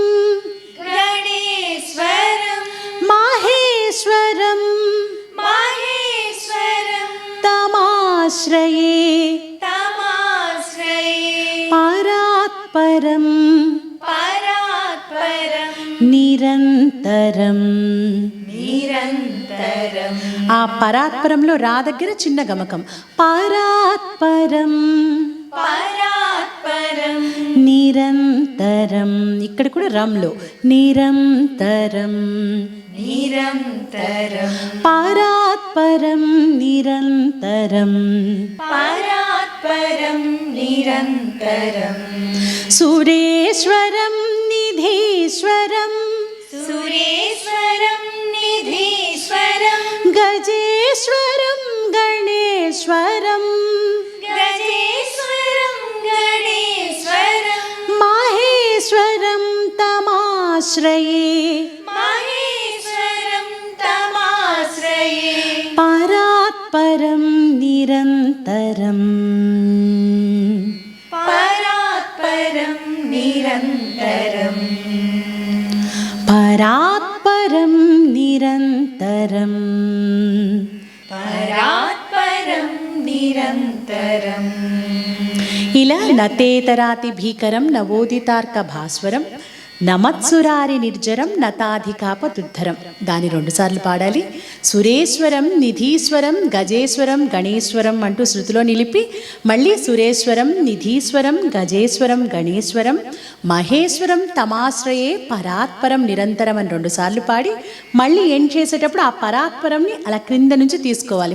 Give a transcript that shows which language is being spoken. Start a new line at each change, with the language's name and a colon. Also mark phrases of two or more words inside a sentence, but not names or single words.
Sanskrit: गणेश्वरं మాహేశ్వరం माहेश्वरं తమాశ్రయే तमाश्रये పరాత్పరం परात्परं నిరంతరం. निरन्तरं
Telugu: ఆ పరాత్పరంలో రా దగ్గర చిన్న గమకం. పరాత్పరం
Sanskrit: परात्परं
Telugu: నిరంతరం. ఇక్కడ కూడా రంలో నిరంతరం.
Sanskrit: निरन्तरं పరాత్పరం నిరంతరం. परात्परं निरन्तरं సురేశ్వరం నిధీశ్వరం सुरेश्वरं निधीश्वरं గజేశ్వరం గణేశ్వరం गजेश्वरं गणेश्वरं మాహేశ్వరం తమాశ్రయే माहेश्वरं तमाश्रये పరాత్పరం నిరంతరం. परात्परं निरन्तरं పరాత్పరం నిరంతరం. परात्परं निरन्तरं ఇలా నతేతరాతి భీకరం నవోదితార్క భాస్వరం నమత్సురారి నిర్జరం నతాధికాపదుద్ధరం.
Telugu: దాని 2 సార్లు పాడాలి.
Sanskrit: సురేశ్వరం నిధీశ్వరం గజేశ్వరం గణేశ్వరం
Telugu: అంటూ శృతిలో నిలిపి మళ్ళీ
Sanskrit: సురేశ్వరం నిధీశ్వరం గజేశ్వరం గణేశ్వరం మహేశ్వరం తమాశ్రయే పరాత్పరం నిరంతరం
Telugu: అని 2 సార్లు పాడి మళ్ళీ ఎండ్ చేసేటప్పుడు ఆ పరాత్పరంని అలా క్రింద నుంచి తీసుకోవాలి.